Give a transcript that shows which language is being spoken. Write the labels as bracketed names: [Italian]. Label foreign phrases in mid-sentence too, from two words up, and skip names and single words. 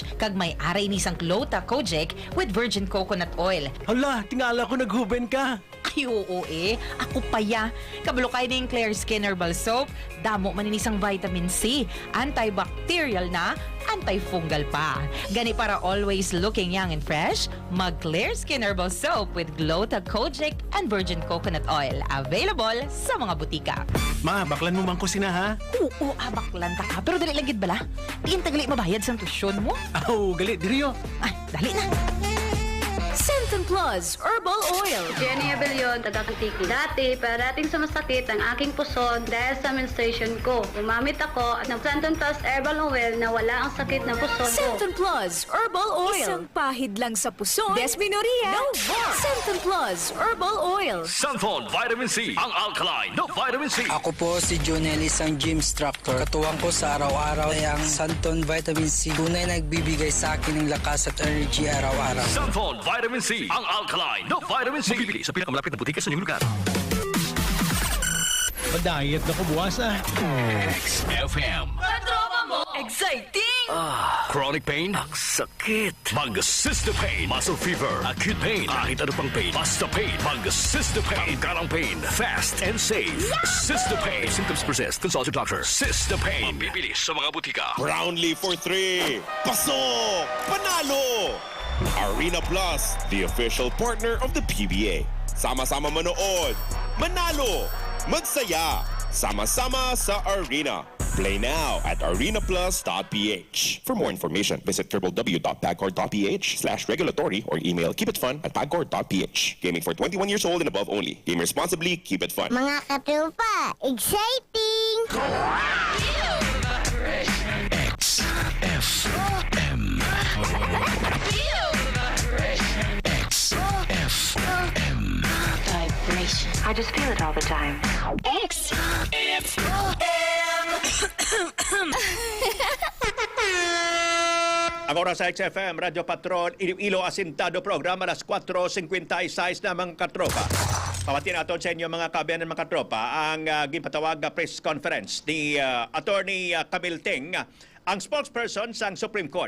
[Hiligaynon] Kag may aray ni sang 𝐂𝐒𝐈𝐿O with [English] virgin coconut oil. [Hiligaynon] Hala, tingala ko naghuben ka. Ay, oo ako paya. Kabalo kay ning Clear Skin Herbal Soap, damo man ini sang vitamin C, antibacterial na, antifungal pa. Gani para [English] always looking young and fresh, mag Clear Skin Herbal Soap with 𝐂𝐒𝐈𝐿O and virgin coconut oil. [Hiligaynon] Available sa mga butika. Ma, baklan mo man ko sina ha? Oo, baklan ta ka. Pero dali lang gid bala. Diin tagali mabayad sa tusyon mo. Oh, gali, diriyo. Ay, dali na. Santon Plus Herbal Oil. Jenny Abellion, taga-Kutiki. [Filipino] Dati, parating sa masakit ang aking puson dahil sa menstruation ko. Umamit ako at ng Santon Plus Herbal Oil na wala ang sakit ng puson ko. Santon Plus Herbal Oil. Isang pahid lang sa puson. Desmenoria. No more. Santon Plus Herbal Oil. Santon Vitamin C, ang alkaline na vitamin C. Ako po si Jonel, isang [English] gym instructor. [Filipino] Katuwang ko sa araw-araw ay ang Santon Vitamin C. Tunay nagbibigay sa akin ng lakas at energy araw-araw. Santon Vitamin C, ang alkaline na vitamin C. Mabibili sa pinakamalapit na butika sa inyong lugar. [Hiligaynon] Madayat na ko buwas ah. XFM. Katropa mo! Exciting! [English] Chronic pain? [Filipino] Ang sakit. [English] Mag-assist pain. Muscle fever. Acute pain. [Filipino] Kahit ano pang pain. Basta pain. [English] Mag-assist pain. Pangkarang pain. Fast and safe. Assist pain. Symptoms persist. Consult your doctor. Assist pain. [Filipino] Mabibili sa mga butika. [English] Brownlee for 3. [Filipino] Pasok! Panalo! [English] Arena Plus, the official partner of the PBA. [Filipino] Sama-sama manood, manalo, magsaya, sama-sama sa Arena. [English] Play now at arenaplus.ph. For more information, visit www.pagcor.ph/regulatory or email keepitfun@pagcor.ph. Gaming for 21 years old and above only. Game responsibly, keep it fun. [Hiligaynon] Mga katropa, exciting! XFM. XFM. [English] Vibration. I just feel it all the time. [Hiligaynon] Ang oras sa XFM, Radio Patron, Iloilo Asintado Program, alas 4:56 na mga katropa. Pamati nato sa inyo mga kabayan ng mga tropa ang ginpatawag na press conference ni Attorney Camille Ting, ang spokesperson sa Supreme Court.